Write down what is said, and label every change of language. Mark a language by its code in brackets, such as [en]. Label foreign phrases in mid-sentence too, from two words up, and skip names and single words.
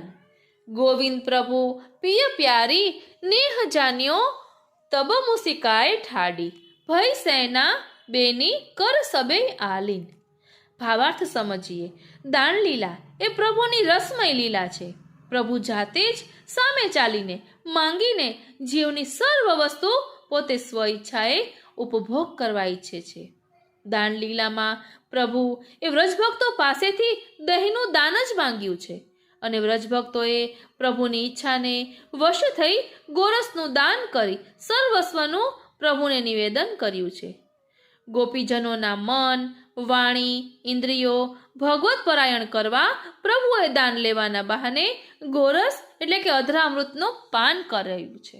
[bra] गोविंद प्रभु पिय प्यारी, नेह जान्यो तब मुसिकाए ठाडी, भय सेना बेनी कर सबे आलीन। [hi] भावार्थ समझिए। [gu] દાન લીલા એ પ્રભુની રસમય લીલા છે। પ્રભુ જાતે જ સામે ચાલીને માંગીને જીવની સર્વ વસ્તુ પોતે સ્વેચ્છાએ ઉપભોગ કરવા ઇચ્છે છે। દાન લીલામાં પ્રભુ એ વ્રજભક્તો પાસેથી દહીંનું દાન જ માંગ્યું છે અને વ્રજભક્તોએ પ્રભુની ઈચ્છાને વશ થઈ ગોરસનું દાન કરી સર્વસ્વનું પ્રભુને નિવેદન કર્યું છે. ગોપીજનોના મન, વાણી, ઇન્દ્રિયો ભગવત પરાયણ કરવા પ્રભુએ દાન લેવાના બહાને ગોરસ એટલે કે અધરામૃતનું પાન કરાયું છે.